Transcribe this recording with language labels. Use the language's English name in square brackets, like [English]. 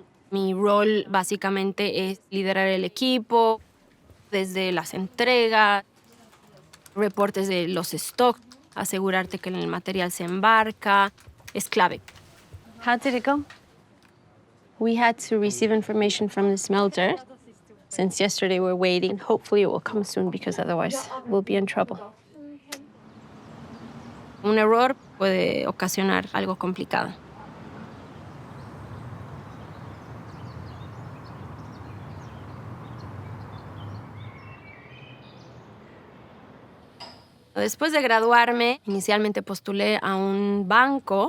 [Spanish] Mi rol básicamente es liderar el equipo, desde las entregas, reportes de los stocks, asegurarte que el material se embarca, es clave. [English] How did it go? We had to receive information from the smelter. Since yesterday we're waiting. Hopefully it will come soon because otherwise we'll be in trouble. [Spanish] Un error puede ocasionar algo complicado. Después de graduarme, inicialmente postulé a un banco.